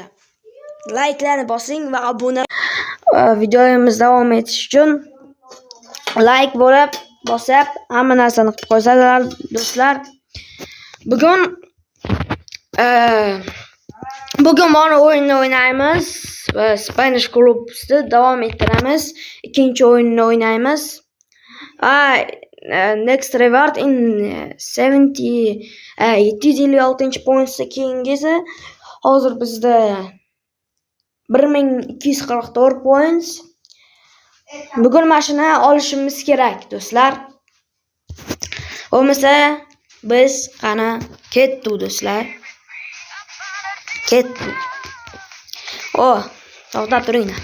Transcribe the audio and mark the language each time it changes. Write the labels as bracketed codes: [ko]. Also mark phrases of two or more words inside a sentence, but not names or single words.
[uz] Like'larni bosing va obuna. Videomiz davom etishi uchun like bosib, hamma narsani qilib qo'yasizlar do'stlar. Bugun mana o'yinni o'ynaymiz va Spanish klubida davom ettiramiz. Ikkinchi o'yinni o'ynaymiz. [en] Next reward in 756 points [uz] keyingisi hozir bizda [en] 1244 points. [uz] Bugun mashina olishimiz kerak do'stlar. Bo'lmasa biz qana ketdik do'stlar. To'xtab turinglar.